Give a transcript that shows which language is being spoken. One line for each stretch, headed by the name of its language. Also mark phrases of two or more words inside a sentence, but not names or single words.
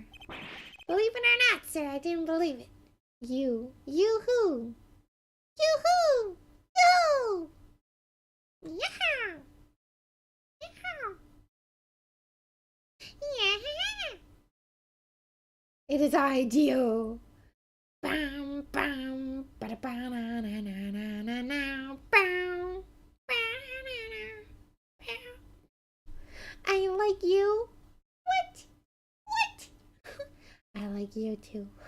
English: Believe it or not, sir, I didn't believe it. You who? You who? You! Yeah! It is I, Dio. Bam, bam, ba da ba na na na na na na. Bam, bam, na na. I like you. What? like you too.